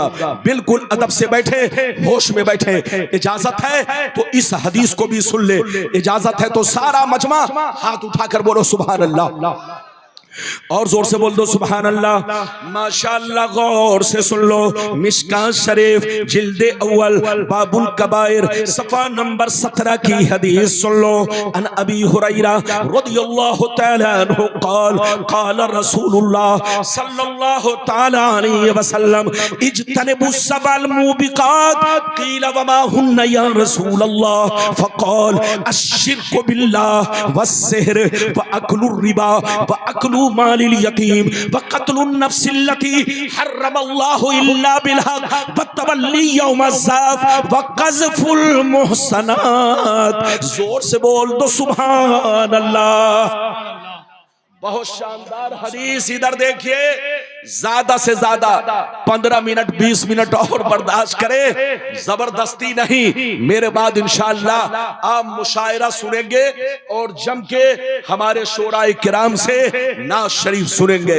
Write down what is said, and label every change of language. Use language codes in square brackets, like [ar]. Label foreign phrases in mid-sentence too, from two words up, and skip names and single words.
[ur] بالکل ادب سے بیٹھے، ہوش میں بیٹھے۔ اجازت ہے تو اس حدیث کو بھی سن لے، اجازت ہے تو سارا مجمع ہاتھ اٹھا کر بولو [ar] سبحان الله [ur] اور زور سے بول دو [ar] سبحان الله. [ur] ماشاءاللہ، غور سے سن لو۔ مشکوٰۃ شریف جلد اول باب الکبائر صفحہ نمبر 17 کی حدیث سن لو. [ar] عن أبي هريرة رضي الله تعالى عنه قال قال رسول الله صلى الله تعالى عليه وسلم اجتنبوا السبع الموبقات قيل وما هن يا رسول الله فقال الشرك بالله والسحر وأكل الربا وأكل مال اليتيم وقتل النفس التي حرم الله إلا بالحق والتولي يوم الزحف وقذف المحصنات. [ur] زور سے بول دو [ar] سبحان الله. [ur] بہت شاندار حدیث. ادھر دیکھیے، زیادہ سے زیادہ 15 منٹ 20 منٹ اور برداشت کرے، زبردستی نہیں. میرے بعد ان شاءاللہ آپ مشاعرہ سنیں گے اور جم کے ہمارے شعرائے کرام سے نعت شریف سنیں گے.